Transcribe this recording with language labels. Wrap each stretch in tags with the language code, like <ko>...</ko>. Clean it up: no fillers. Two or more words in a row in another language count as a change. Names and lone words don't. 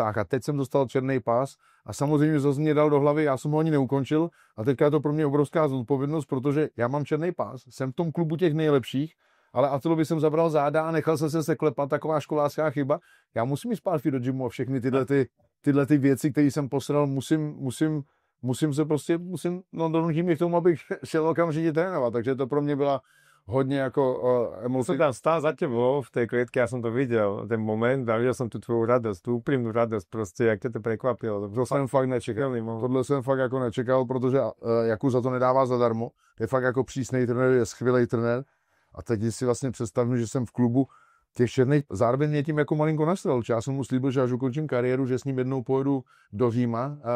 <cs>A teď jsem dostal černý pás a samozřejmě zase mě dal do hlavy, já jsem ho ani neukončil a teďka je to pro mě obrovská zodpovědnost, protože já mám černý pás, jsem v tom klubu těch nejlepších, ale Attilovi jsem zabral záda a nechal jsem se klepat, taková školářská chyba. Já musím jít zpátky do gymu a všechny tyhle ty věci, které jsem posral, musím donutím mě k tomu, abych šel okamžitě trénovat, takže to pro mě byla hodně jako emoce.</cs> <sk>Som tam stál za tebou v tej klietke, ja som to videl, ten moment, a videl som tu tvoju radosť, tú úprimnú radosť, proste, jak ťa to prekvapilo.</sk> <cs>To jsem fakt nečekal. Tohle jsem fakt jako nečekal, protože Jakuza to nedává zadarmo. Je fakt jako přísnej trenér, je skvělý trenér. A teď si vlastně představím, že jsem v klubu těch černých, zároveň mě tím jako malinko nasral. Já jsem mu slíbil, že až ukončím kariéru, že s ním jednou pojedu do Říma na soutěž.</cs>